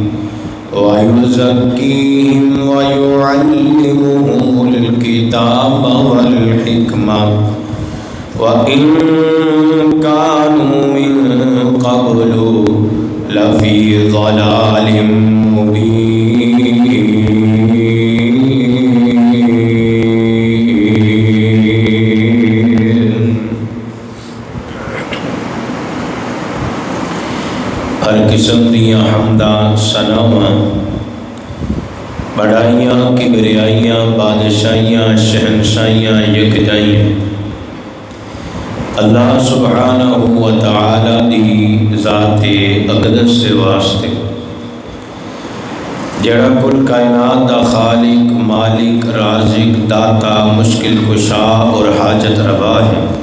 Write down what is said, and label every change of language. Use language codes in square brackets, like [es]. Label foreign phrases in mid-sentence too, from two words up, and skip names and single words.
[ar] ويزكيهم ويعلمهم الكتاب والحكمة وإن كانوا من قبل لفي ضلال مبين. [pa] ہر قسم دیاں حمداں ثناواں بڑائیاں کبریائیاں بادشاہیاں شہنشاہیاں یکجائیاں [ar] اللہ سبحانہ و تعالی [pa] دی ذات اقدس سے واسطے جڑا کل کائنات دا خالق مالک رازق داتا مشکل کشا اور حاجت روا ہے.